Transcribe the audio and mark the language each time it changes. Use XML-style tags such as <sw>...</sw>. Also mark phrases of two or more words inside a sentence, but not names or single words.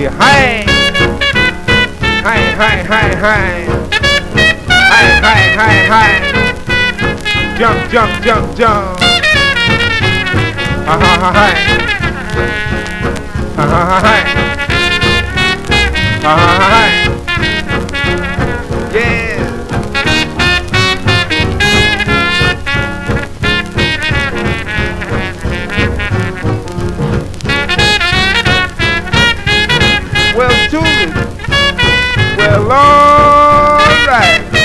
<en>Hi! Hi, hi, hi, hi! Hi, hi, hi, hi. Jump, jump, jump, jump. Ha, ha, ha, hi. Ha, ha, ha, hi. Ha, ha, ha, hi. Yeah. Well, Julie. Well, all right.</en>